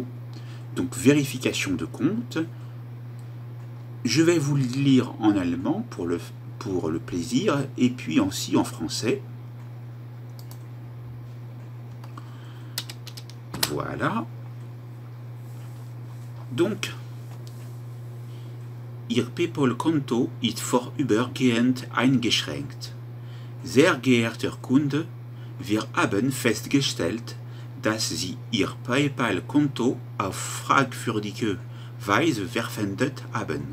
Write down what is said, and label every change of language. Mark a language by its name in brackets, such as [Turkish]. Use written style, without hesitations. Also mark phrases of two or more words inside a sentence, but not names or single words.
[French] Donc vérification de compte. Je vais vous le lire en allemand pour le plaisir, et puis aussi en français. Voilà. Donc, [German] Ihr PayPal-Konto ist vorübergehend eingeschränkt. Sehr geehrter Kunde, wir haben festgestellt, dass Sie Ihr PayPal-Konto auf fragwürdige Weise verwendet haben.